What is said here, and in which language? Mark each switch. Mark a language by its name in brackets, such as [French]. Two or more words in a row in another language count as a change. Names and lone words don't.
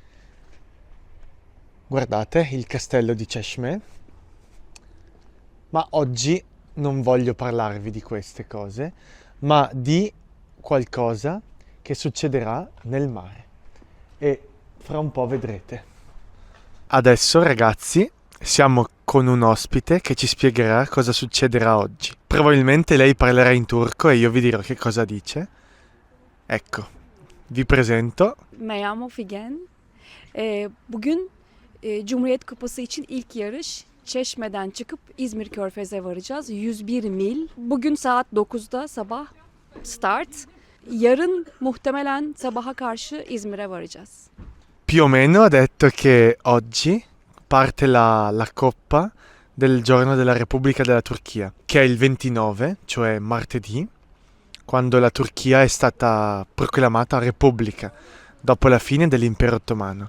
[Italian] Guardate il castello di Çeşme, ma oggi non voglio parlarvi di queste cose, ma di qualcosa che succederà nel mare e fra un po' vedrete. Adesso ragazzi siamo con un ospite che ci spiegherà cosa succederà oggi. Probabilmente lei parlerà in turco e io vi dirò che cosa dice. Ecco, vi presento. Meryem Figen. [Turkish] Bugün Cumhuriyet Kupası için ilk yarış Çeşme'den çıkıp İzmir Körfez'e varacağız. 101 mil. Bugün saat 9'da sabah start. Yarın muhtemelen sabaha karşı İzmir'e varacağız. [Italian] Più o meno ha detto che oggi parte la coppa del giorno della Repubblica della Turchia, che è il 29, cioè martedì, quando la Turchia è stata proclamata Repubblica dopo la fine dell'Impero Ottomano.